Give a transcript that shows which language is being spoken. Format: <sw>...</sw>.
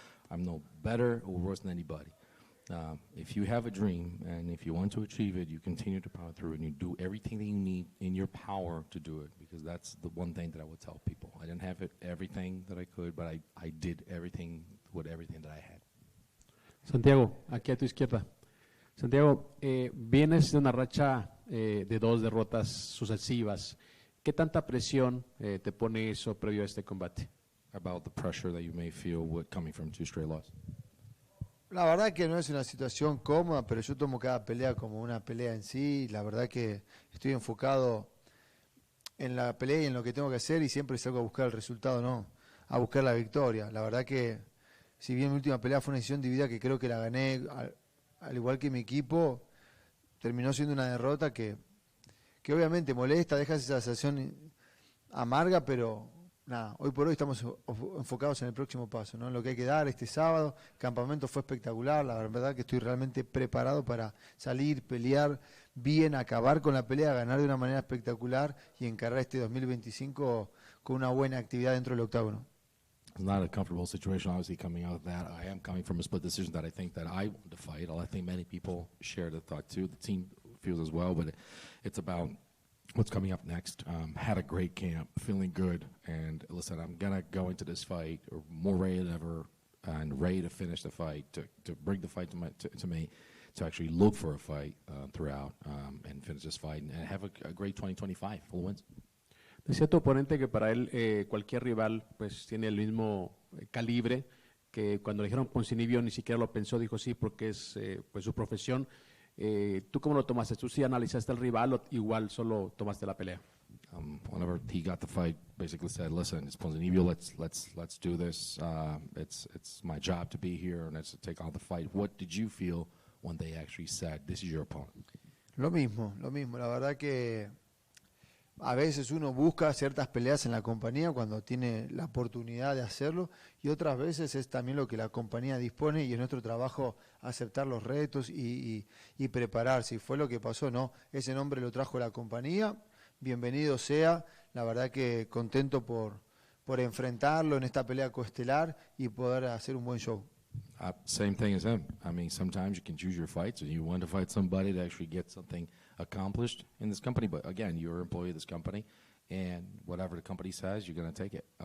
<en>I'm no better or worse than anybody. If you have a dream and if you want to achieve it, you continue to power through and you do everything that you need in your power to do it, because that's the one thing that I would tell people. I didn't have everything that I could, but I did everything with everything that I had.</en> <es>Santiago, aquí a tu izquierda. Santiago, vienes de una racha de 2 derrotas sucesivas. ¿Qué tanta presión te pone eso previo a este combate?</es> <en>About the pressure that you may feel coming from 2 straight losses.</en> <es>La verdad que no es una situación cómoda, pero yo tomo cada pelea como una pelea en sí. La verdad que estoy enfocado en la pelea y en lo que tengo que hacer, y siempre salgo a buscar el resultado, no a buscar la victoria. La verdad que si bien mi última pelea fue una decisión dividida que creo que la gané, al igual que mi equipo, terminó siendo una derrota que obviamente molesta, deja esa sensación amarga, pero nada, hoy por hoy estamos enfocados en el próximo paso, ¿no? En lo que hay que dar este sábado. El campamento fue espectacular, la verdad que estoy realmente preparado para salir, pelear bien, acabar con la pelea, ganar de una manera espectacular y encarar este 2025 con una buena actividad dentro del octágono.</es> <en>It's not a comfortable situation, obviously, coming out of that. I am coming from a split decision that I think that I want to fight. I think many people share the thought too. The team feels as well, but it's about what's coming up next. Had a great camp, feeling good, and listen, I'm gonna go into this fight more ready than ever, and ready to finish the fight, to bring the fight to me, to actually look for a fight throughout, and finish this fight and have a great 2025 full wins.</en> <es>Decía tu oponente que para él cualquier rival pues tiene el mismo calibre, que cuando le dijeron Ponzinibbio ni siquiera lo pensó, dijo sí porque es pues su profesión. ¿Tú cómo lo tomaste? ¿Tú sí analizaste al rival o igual solo tomaste la pelea?</es> <en>Whenever he got the fight, basically said, "Listen, it's Ponzinibbio. Let's do this. It's my job to be here, and let's take on the fight." What did you feel when they actually said, "This is your opponent"?</en> <es>Lo mismo. La verdad que a veces uno busca ciertas peleas en la compañía cuando tiene la oportunidad de hacerlo, y otras veces es también lo que la compañía dispone, y es nuestro trabajo aceptar los retos y prepararse. Y fue lo que pasó, ¿no? Ese nombre lo trajo la compañía, bienvenido sea. La verdad que contento por enfrentarlo en esta pelea coestelar y poder hacer un buen show.</es> <en>Same thing as him. I mean, sometimes you can choose your fights, and you want to fight somebody to actually get something accomplished in this company. But again, you're an employee of this company, and whatever the company says, you're going to take it.</en>